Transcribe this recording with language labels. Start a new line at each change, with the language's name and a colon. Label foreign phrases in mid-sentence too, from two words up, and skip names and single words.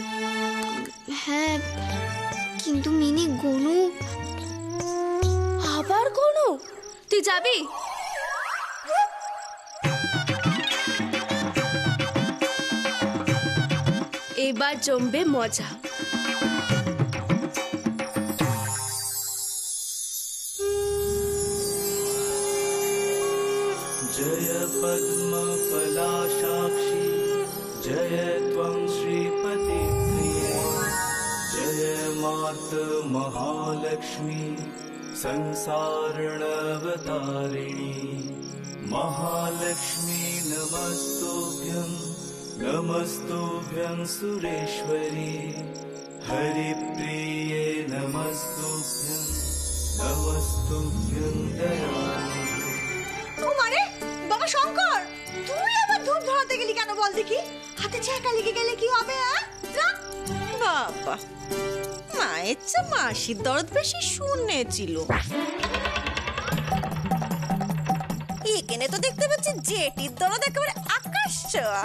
Bangla: হ্যাঁ, কিন্তু মিনি গনু। আবার কোনো? তুই যাবি? এবার জমবে মজা।
Sanskrit: जय पद्मपलाशाक्षी जय त्वं श्रीपतिप्रिये जय मातु महालक्ष्मी संसारणवतारिणी महालक्ष्मी नमस्तुभ्यं सुरेश्वरी हरिप्रिये नमस्तुभ्यं दयानि।
Bangla: ও মারে বাবা শঙ্কর, তুই আবার ধূপ ধরাতে গেলি কেন বল দেখি? হাতে ছ্যাঁকা লেগে গেলে কি হবে? বাবা, মায়ের চেয়ে মাসির দরদ বেশি শুনেছিল। এখানে তো দেখতে পাচ্ছি জেঠির দরদ একেবারে আকাশ ছোঁয়া।